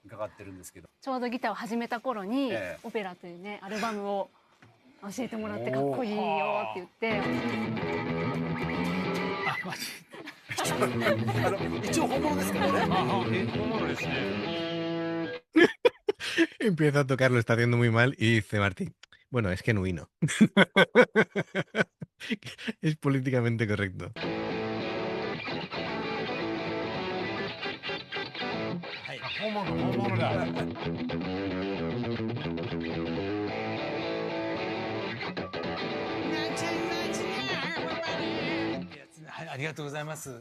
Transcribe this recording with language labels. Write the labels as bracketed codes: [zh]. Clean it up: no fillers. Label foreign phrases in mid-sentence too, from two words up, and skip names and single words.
[ja] 伺ってるんですけど。ちょうどギターを始めた頃に、ええオペラというねアルバムを教えてもらってかっこいいよって言って。あ、マジ。一応本物ですからね。本物ですね。 [es] Empieza a tocar, lo está haciendo muy mal y dice Martín, bueno, es genuino. Es políticamente correcto. [ja] はい。本物だ。はい、ありがとうございます。